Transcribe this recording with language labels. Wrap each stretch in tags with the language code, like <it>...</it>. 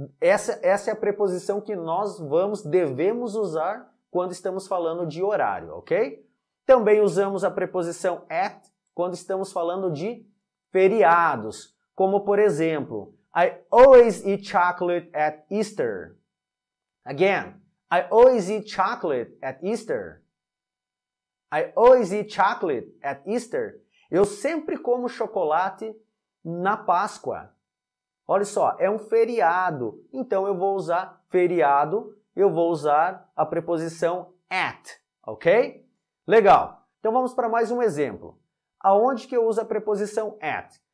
<pt>Essa é a preposição que nós devemos usar quando estamos falando de horário, ok? Também usamos a preposição at quando estamos falando de feriados, como por exemplo,</pt> <en>I always eat chocolate at Easter. Again, I always eat chocolate at Easter. I always eat chocolate at Easter.</en> <pt>Eu sempre como chocolate na Páscoa. Olha só, é um feriado. Então eu vou usar feriado, eu vou usar a preposição at, ok? Legal. Então vamos para mais um exemplo. Aonde que eu uso a preposição at?</pt>